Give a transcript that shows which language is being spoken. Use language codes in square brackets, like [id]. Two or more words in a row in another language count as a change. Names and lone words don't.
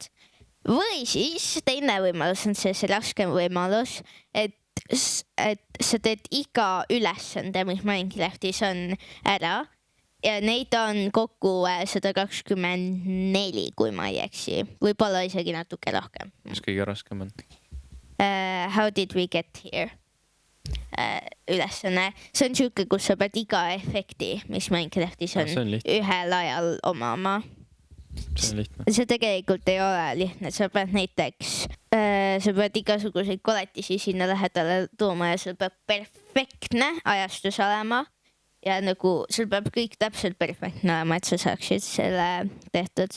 [et] või siis teine võimalus on see raskem võimalus , et sa teed iga ülesande , mis Minecraftis on ära ja neid on kokku 124 , kui ma ei eksi , võib-olla isegi natuke rohkem . mis kõige raskem on ? [en] How did we get here ? [et] ülesanne , see on siuke , kus sa pead iga efekti , mis Minecraftis on, see on lihtne. ühel ajal omama . see on lihtne . see tegelikult ei ole lihtne , sa pead näiteks , sa pead igasuguseid koletisi sinna lähedale tooma ja sul peab perfektne ajastus olema ja nagu sul peab kõik täpselt perfektne olema , et sa saaksid selle tehtud .